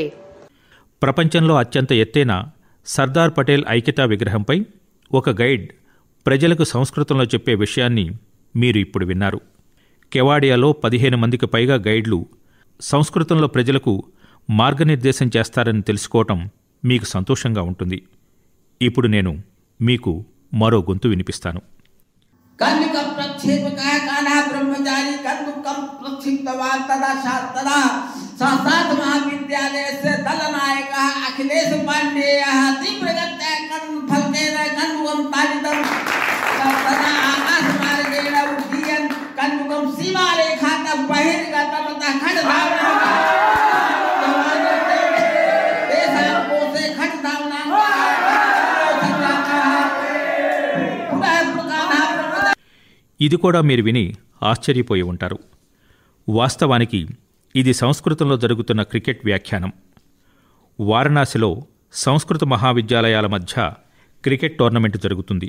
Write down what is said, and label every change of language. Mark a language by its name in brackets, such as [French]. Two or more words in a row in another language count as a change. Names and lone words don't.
[Telugu] ప్రపంచంలో అత్యంత ఎత్తైన సర్దార్ పటేల్ ఐక్యతా విగ్రహంపై ఒక గైడ్ ప్రజలకు సంస్కృతంలో చెప్పే విషయాన్ని మీరు ఇప్పుడు విన్నారు. కెవాడియాలో 15 మందికి పైగా గైడ్లు సంస్కృతంలో ప్రజలకు మార్గనిర్దేశం చేస్తారని తెలుసుకోవటం మీకు సంతోషంగా ఉంటుంది. ఇప్పుడు నేను మీకు మరో గొంతు వినిపిస్తాను. [Sanskrit] अखिलेश पांडेय तीव्रगत्या कर्ण फलकेन कण्वं ताडितं तदा आकाश मार्गेण उड्डीयन् कण्वं सीमारेखातः बहिर्गतं ततः खड्गधावनं तेषां कोशे खड्गधावनं [Telugu] ఇది కూడా మీరు విని ఆశ్చర్యపోయి ఉంటారు. వాస్తవానికి ఇది సంస్కృతంలో జరుగుతున్న క్రికెట్ వ్యాఖ్యానం. వారణాసిలో సంస్కృత మహావిద్యాలయాల మధ్య క్రికెట్ టోర్నమెంటు జరుగుతుంది.